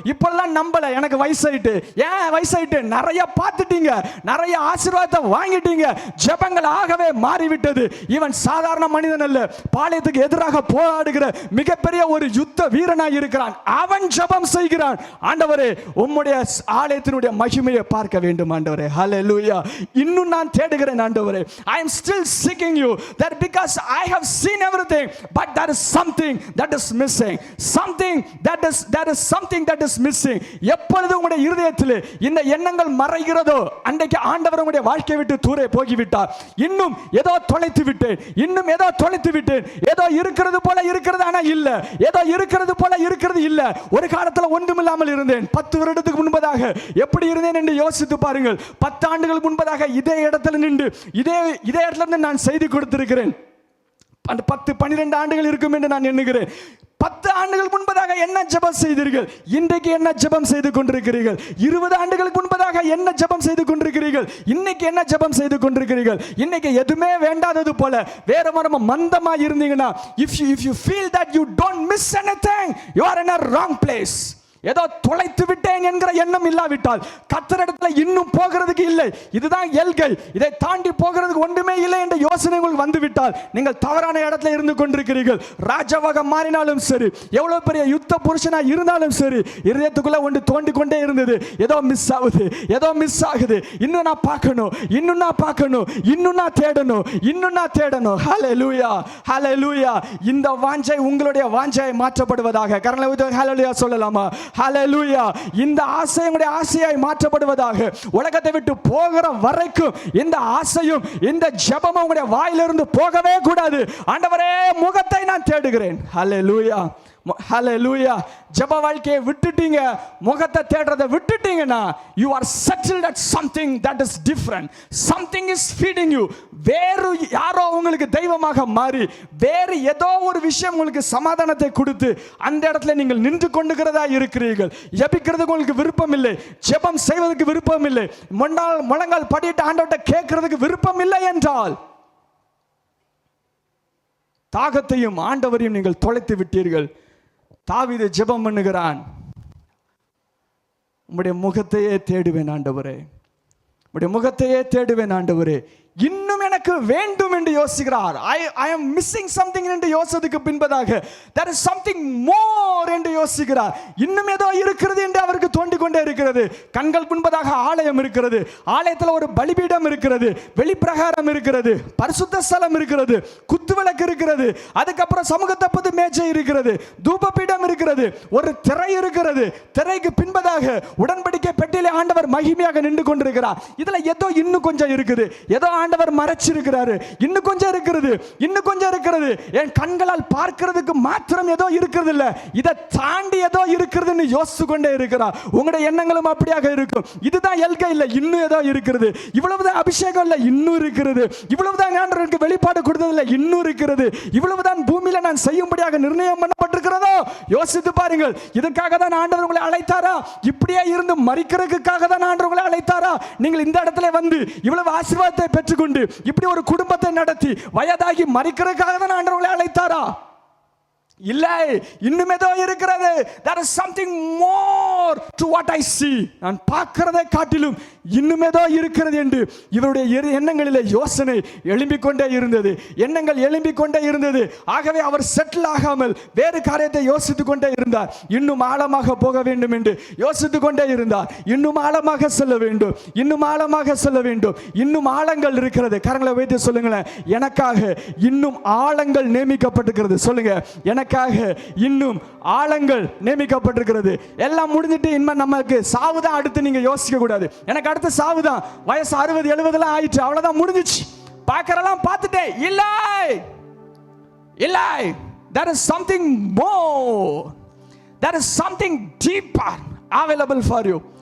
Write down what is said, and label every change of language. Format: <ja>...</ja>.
<ta>இப்பெல்லாம் நம்பல, எனக்கு வயசாயிட்டு. ஏன் வயசாயிட்டு? நிறைய பார்த்துட்டீங்க, நிறைய ஆசீர்வாதத்தை வாங்கிட்டீங்க, ஜெபங்கள் ஆகவே மாறிவிட்டது. இவன் சாதாரண மனிதன் அல்ல, பாளையத்துக்கு எதிராக போராடுகிற மிகப்பெரிய ஒரு யுத்த வீரனாய் இருக்கிறான். அவன் ஜெபம் செய்கிறான், ஆண்டவரே உம்முடைய ஆலயத்தினுடைய மகிமையை பார்க்க வேண்டும் ஆண்டவரே. ஹல்லேலூயா. இன்னும் நான் தேடுகிறேன் ஆண்டவரே.</ta> <en>I am still seeking you, that because I have seen everything, but there is something that is missing, something that is something that is missing.</en> <ta>எப்பொழுது உங்களுடைய இருதயத்திலே இந்த எண்ணங்கள் மறைகிறதோ அன்றைக்கு ஆண்டவர் உங்களுடைய வாழ்க்கையை விட்டு தூரே போகிவிட்டார். இன்னும் ஏதோ தொலைத்து விட்டேன், இன்னும் ஏதோ தொலைத்து விட்டேன், ஏதோ இருக்கிறது போல இருக்கிறது ஆனா இல்ல, ஏதோ இருக்கிறது போல இருக்கிறது இல்ல. ஒரு காலத்துல ஒன்றுமில்லாமல் இருந்தேன். 10 வருடத்துக்கு முன்பதாக எப்படி இருந்தேன் என்று யோசித்து பாருங்கள். 10 ஆண்டுகள் முன்பதாக இதே இடத்துல நின்று இதே இடத்துல இருந்து நான் செய்தி கொடுத்திருக்கிறேன். 10-12 ஆண்டுகள் இருக்கும் என்று நான் எண்ணுகிறேன். 10 ஆண்டுகள் முன்பதாக என்ன ஜெபம் செய்தீர்கள்? இன்றைக்கு என்ன ஜெபம் செய்து கொண்டிருக்கிறீர்கள்? 20 ஆண்டுகளுக்கு முன்பதாக என்ன ஜெபம் செய்து கொண்டிருக்கிறீர்கள்? இன்னைக்கு என்ன ஜெபம் செய்து கொண்டிருக்கிறீர்கள்? இன்னைக்கு எதுவுமே வேண்டாதது போல வேற மரம மந்தமா இருந்தீங்கன்னா,</ta> <en>if you feel that you don't miss anything, you are in a wrong place.</en> <ta>ஏதோ தொலைத்து விட்டேன் என்கிற எண்ணம் இல்லாவிட்டால் கர்த்தரிடத்துல இன்னும் போகிறதுக்கு இல்லை, இதுதான் எல்கை, இதை தாண்டி போகிறதுக்கு ஒன்றுமே இல்லை என்ற யோசனை உங்களுக்கு வந்துவிட்டால் நீங்கள் தவறான இடத்துல இருந்து கொண்டிருக்கிறீர்கள். ராஜாவாக மாறினாலும் சரி, எவ்வளவு பெரிய யுத்த புருஷனா இருந்தாலும் சரி, இருதயத்துக்குள்ள ஒன்று தோண்டி கொண்டே இருந்தது. ஏதோ மிஸ் ஆகுது, ஏதோ மிஸ் ஆகுது, இன்னும் நான் பார்க்கணும், இன்னும் நான் பார்க்கணும், இன்னும் நான் தேடணும், இன்னும் நான் தேடணும். ஹல்லேலூயா, ஹல்லேலூயா. இந்த வாஞ்சை உங்களுடைய வாஞ்சை மாற்றப்படுவதாக. கரங்களை ஹல்லேலூயா சொல்லலாமா? ஹல்லேலூயா. இந்த ஆசை உங்களுடைய ஆசையாய் மாற்றப்படுவதாக. உலகத்தை விட்டு போகிற வரைக்கும் இந்த ஆசையும் இந்த ஜெபமும் உங்களுடைய வாயிலிருந்து போகவே கூடாது. ஆண்டவரே முகத்தை நான் தேடுகிறேன். ஹல்லேலூயா, ஹல்லேலூயா. ஜெப வாழ்க்கையை விட்டுட்டீங்க, முகத்தை தேடுறதை விட்டுட்டீங்கன்னா</ta> <en>you are settled at something that is different, something is feeding you.</en> <ta>வேறு யாரோ உங்களுக்கு தெய்வமாக மாறி வேறு ஏதோ ஒரு விஷயம் உங்களுக்கு சமாதானத்தை கொடுத்து அந்த இடத்துல நீங்கள் நின்று கொண்டுகிறதா இருக்கிறீர்கள். ஜெபிக்கிறதுக்கு உங்களுக்கு விருப்பம் இல்லை, ஜெபம் செய்வதற்கு விருப்பம் இல்லை, முழங்கால் படிட்டு ஆண்டவர்கிட்ட கேட்கிறதுக்கு விருப்பம் இல்லை என்றால் தாகத்தையும் ஆண்டவரையும் நீங்கள் தொலைத்து விட்டீர்கள். தாவீது ஜெபம் பண்ணுகிறான், உம்முடைய முகத்தையே தேடுவேன் ஆண்டவரே, உம்முடைய முகத்தையே தேடுவேன் ஆண்டவரே. இன்னும் எனக்கு வேண்டும் என்று யோசிக்கிறார்.</ta> <en>I am missing something</en> <ta>என்று யோசித்ததுக்கு பின்பதாக</ta> <en>there is something more</en> <ta>என்று யோசிக்கிறார். இன்னும் ஏதோ இருக்கிறது என்று அவருக்கு தோண்டிக் கொண்டே இருக்கிறது. கண்கள் முன்பதாக ஆலயம் இருக்கிறது, ஆலயத்தில் ஒரு பலிபீடம் இருக்கிறது, வெளிப்பிரகாரம் இருக்கிறது, பரிசுத்த ஸ்தலம் இருக்கிறது, குத்துவிளக்கு இருக்கிறது, அதுக்கப்புறம் சமூகத்தப்பது மேஜை இருக்கிறது, தூபபீடம் இருக்கிறது, ஒரு திரை இருக்கிறது. திரைக்கு பின்பதாக உடன்படிக்கை பெட்டியிலே ஆண்டவர் மகிமையாக நின்று கொண்டிருக்கிறார். இதுல ஏதோ இன்னும் கொஞ்சம் இருக்குது, ஏதோ ஆண்டவர் மறைச்சிருக்கிறாரு, இன்னும் கொஞ்சம் இருக்கிறது, இன்னும் கொஞ்சம் இருக்கிறது. என் கண்களால் பார்க்கிறதுக்கு மாத்திரம் ஏதோ இருக்கிறது இல்ல, இதை தாண்டி ஏதோ இருக்கிறதுன்னு யோசித்து கொண்டே இருக்கிறார். உங்களுடைய எண்ணங்களும் அப்படியாக இருக்கும். இதுதான் எல்கை இல்ல, இன்னும் ஏதோ இருக்கிறது. இவ்வளவுதான் அபிஷேகம் இல்ல, இன்னும் இருக்கிறது. இவ்வளவுதான் ஆண்டவருக்கு வெளிப்பாடு கொடுத்தது இல்ல, இன்னும் இருக்கிறது. இவ்வளவுதான் பூமியில நான் செய்யும்படியாக நிர்ணயம் பண்ணப்பட்டிருக்கிறதோ யோசித்து பாருங்கள். இதற்காக தான் ஆண்டவர் உங்களை அழைத்தாரா? இப்படியே இருந்து மறிக்கிறதுக்காக தான் ஆண்டவர் உங்களை அழைத்தாரா? நீங்கள் இந்த இடத்துல வந்து இவ்வளவு ஆசீர்வாதத்தை பெற்றுக்கொண்டு இப்படி ஒரு குடும்பத்தை நடத்தி வயதாகி மறிக்கிறதுக்காக தான் ஆண்டவரை அழைத்தாரா? இல்லை, இன்னும் ஏதோ இருக்கிறது.</ta> <en>there is something more to what I see.</en> <ta>நான் பார்க்கிறதை காட்டிலும் இன்னும் ஏதோ இருக்கிறது என்று இவருடைய எண்ணங்களிலே யோசனை எழும்பிக் கொண்டே இருந்தது, எண்ணங்கள் எழும்பிக் கொண்டே இருந்தது. ஆகவே அவர் செட்டில் ஆகாமல் வேறு காரியத்தை யோசித்துக் கொண்டே இருந்தார். இன்னும் ஆழமாக போக வேண்டும் என்று யோசித்துக் கொண்டே இருந்தார். இன்னும் ஆழமாக செல்ல வேண்டும், இன்னும் ஆழமாக செல்ல வேண்டும். இன்னும் ஆழங்கள் இருக்கிறது. கரங்களை வைத்து சொல்லுங்களேன், எனக்காக இன்னும் ஆழங்கள் நியமிக்கப்பட்டிருக்கிறது. சொல்லுங்க, எனக்காக இன்னும் ஆழங்கள் நியமிக்கப்பட்டிருக்கிறது. எல்லாம் முடிஞ்சிட்டு இனிமே நமக்கு சாவுதான் அடுத்து நீங்க யோசிக்க கூடாது. எனக்கு அடுத்து சாவுதான், வயசு 60-70 ஆயிடுச்சு, அவ்வளவுதான் முடிஞ்சிச்சு, பார்க்கறலாம் பார்த்துட்டேன். இல்லை இல்லை,</ta> <en>there is something more, there is something deeper available for you.</en>